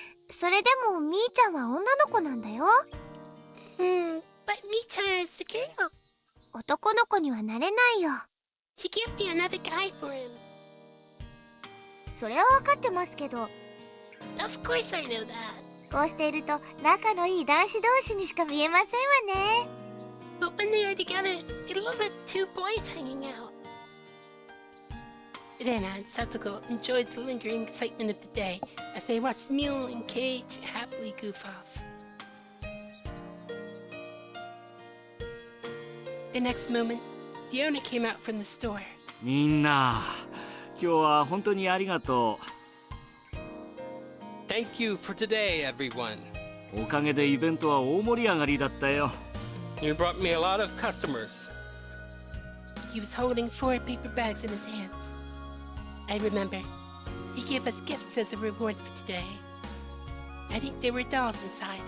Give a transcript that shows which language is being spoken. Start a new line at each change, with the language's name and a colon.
Japanese: それでもみーちゃんは女の子なんだよ。
English: but Mita is a girl.
Japanese: 男の子にはなれないよ。
English: She can't be another guy for him.
Japanese: それは分かってますけど、
English: Of course I know that.
Japanese: こうしていると仲のいい男子同士にしか見えませんわね。
English: But when they are together, it'll look like two boys hanging out. Rena and Satoko enjoyed the lingering excitement of the day as they watched Mule and Cage happily goof off. The next moment, the owner came out from the store.
Japanese: みんな、今日は本当にありがと
English: Thank you for today, everyone.
Japanese: う。おかげでイベントは大盛り上がりだったよ。
English: You brought me a lot of customers. He was holding 4 paper bags in his hands. I remember. He gave us gifts as a reward for today. I think there were dolls inside.